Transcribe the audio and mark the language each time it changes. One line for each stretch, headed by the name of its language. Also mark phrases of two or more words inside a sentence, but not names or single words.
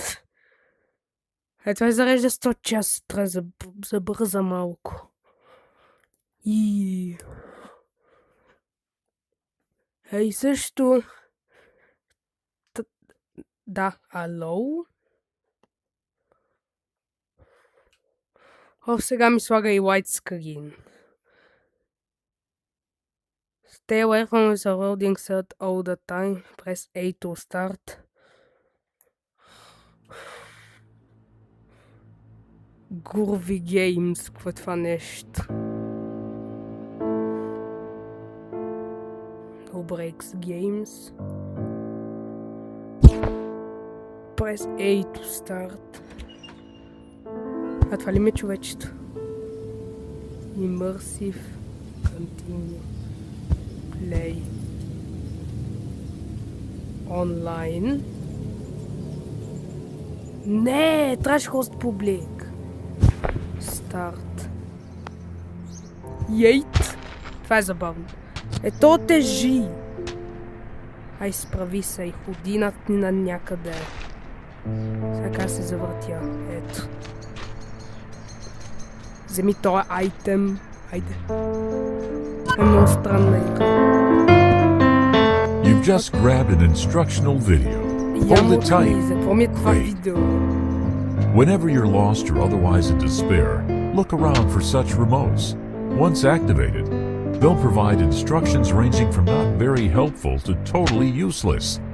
Bulgarian: Това зарежда 100 часа, трябва да забърза малко. И също... Да, ало? Сега ми слага и widescreen.
English: Stay away from the loading set all the time. Press A to start. Groovy Games,
Bulgarian: какво е това нещо?
English: No Breaks Games. Press A to start.
Bulgarian: А това ли ми е човечето?
English: Immersive. Continue. Play. Online.
Bulgarian: Не, трябваше
English: host public.
Bulgarian: Старт. Ейт. Това е забавно. Ето тежи. Ай, справи се и ходи на някъде. Сега се завъртя. Ето. Вземи този айтем. Айде. Е много странна игра.
English: You've just grabbed an instructional video. Hold it tight. Great. Whenever you're lost or otherwise in despair, look around for such remotes. Once activated, they'll provide instructions ranging from not very helpful to totally useless.